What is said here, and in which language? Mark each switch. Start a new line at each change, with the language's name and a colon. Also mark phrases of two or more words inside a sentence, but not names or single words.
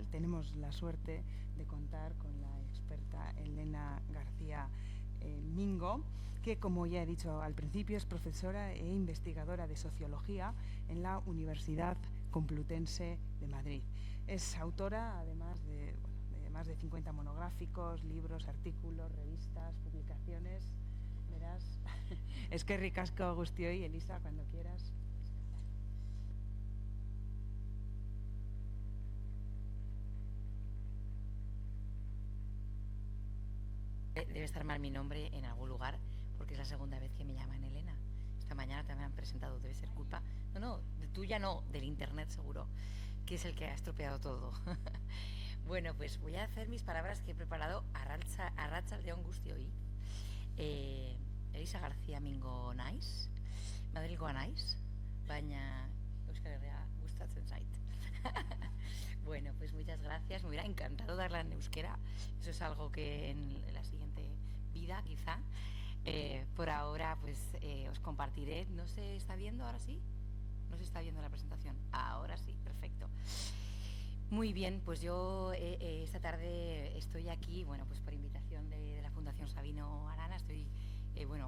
Spanish: Tenemos la suerte de contar con la experta Elena García Mingo, que, como ya he dicho al principio, es profesora e investigadora de sociología en la Universidad Complutense de Madrid. Es autora, además de más de 50 monográficos, libros, artículos, revistas, publicaciones. Verás,
Basque: eskerrik asko guztioi,
Spanish: Elisa, cuando quieras. Debe estar mal mi nombre en algún lugar, porque es la segunda vez que me llaman Elena. Esta mañana también me han presentado, debe ser culpa, no, tuya no, del internet seguro, que es el que ha estropeado todo. Bueno, pues voy a hacer mis palabras que he preparado
Basque: arratsaldeon guztioi. Elisa García Mingo naiz, Madrilgoa naiz, baina Euskal Herria gustatzen zait.
Spanish: Bueno, pues muchas gracias, me hubiera encantado darla en euskera, eso es algo que en la siguiente vida quizá. Por ahora pues os compartiré, ¿no se está viendo ahora sí? ¿No se está viendo la presentación? Ahora sí, perfecto. Muy bien, pues yo esta tarde estoy aquí, bueno, pues por invitación de la Fundación Sabino Arana, estoy bueno,